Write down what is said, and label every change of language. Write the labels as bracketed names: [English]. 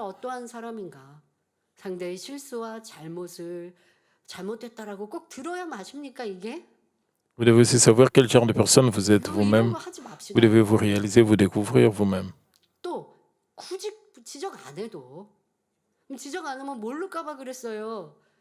[Korean] 여러분은 어떠한 사람인가? 상대의 실수와 잘못을 잘못했다라고 꼭 들어야 마십니까 이게? [French] Vous devez aussi savoir quel genre de personne vous êtes vous-même. Vous devez vous réaliser, vous découvrir vous-même. [Korean] 또 굳이 지적 안 해도 지적 안 하면 모를까봐 그랬어요.